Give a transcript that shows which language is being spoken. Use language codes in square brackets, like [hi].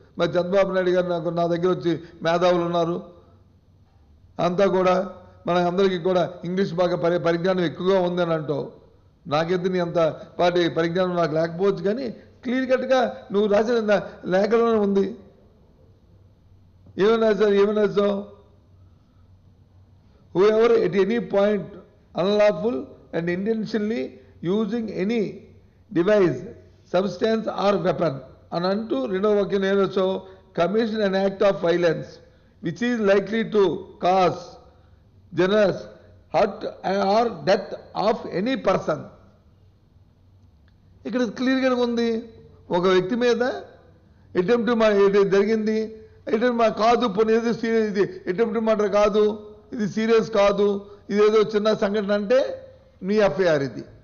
[te] మరి చంద్రబాబు నాయుడు గారు నా దగ్గర వచ్చి మేధావులు ఉన్నారు, అంతా కూడా మన అందరికీ కూడా ఇంగ్లీష్ బాగా పరిజ్ఞానం ఎక్కువగా ఉందని అంటావు. నాకెంత నీ అంత పరిజ్ఞానం నాకు లేకపోవచ్చు, కానీ క్లియర్ కట్గా నువ్వు రాసిన లేఖలోనే ఉంది. ఏమన్నా sir [en] whoever at any point unlawful and intentionally using any device, substance or weapon and unto so commission an act of violence which is likely to cause generous hurt or death of any person. [te] ఇక్కడ క్లియర్గా ఉంది, ఒక వ్యక్తి మీద attempt జరిగింది, కాదు పోనీ ఇది అటెంప్ట్ మర్డర్ కాదు, ఇది సీరియస్ కాదు, ఇదేదో చిన్న సంఘటన అంటే మీ ఎఫ్ఐఆర్ ఇది.